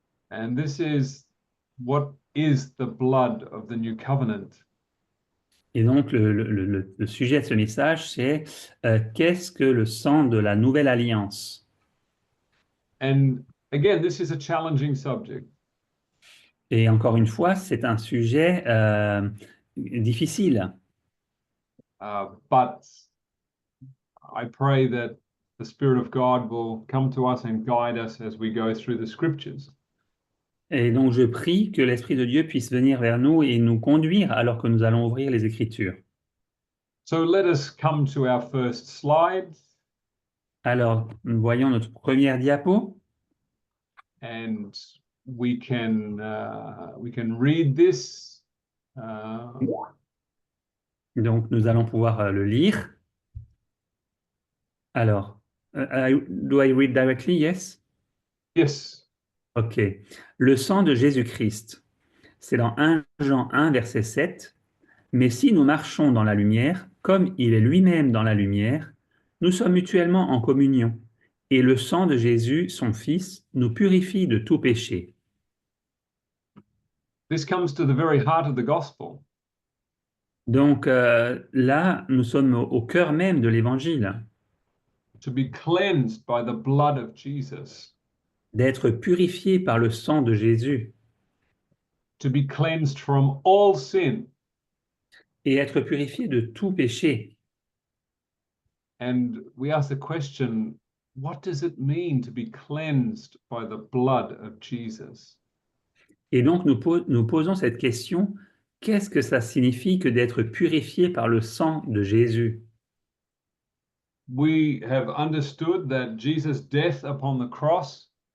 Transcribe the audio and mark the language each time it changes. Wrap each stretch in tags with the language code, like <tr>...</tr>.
<en>And this is what is the blood of the new covenant.</en> <fr>Et donc le sujet de ce message, c'est qu'est-ce que le sang de la nouvelle alliance?</fr> <en>And again, this is a challenging subject.</en> <fr>Et encore une fois, c'est un sujet difficile.</fr> <en>But I pray that the Spirit of God will come to us and guide us as we go through the scriptures.</en> <fr>Et donc je prie que l'Esprit de Dieu puisse venir vers nous et nous conduire alors que nous allons ouvrir les Écritures.</fr> <en>So let us come to our first slide.</en> <fr>Alors, nous voyons notre première diapo.</fr> <en>And we can read this.</en> <fr>Donc, nous allons pouvoir le lire. Alors,</fr> <en>do I read directly? Yes? Yes.</en> <fr>OK. Le sang de Jésus-Christ. C'est dans 1 Jean 1, verset 7. Mais si nous marchons dans la lumière, comme il est lui-même dans la lumière, nous sommes mutuellement en communion. Et le sang de Jésus, son Fils, nous purifie de tout péché.</fr> <en>This comes to the very heart of the gospel.</en> <fr>Donc là, nous sommes au cœur même de l'Évangile,</fr> <en>To be cleansed by the blood of Jesus.</en> <fr>d'être purifié par le sang de Jésus</fr> <en>To be cleansed from all sin.</en> <fr>et être purifié de tout péché.</fr> <en>And we ask the question, what does it mean to be cleansed by the blood of Jesus?</en> <fr>Et donc nous posons cette question, qu'est-ce que ça signifie que d'être purifié par le sang de Jésus?</fr> <en>We have understood that Jesus' death upon the cross</en>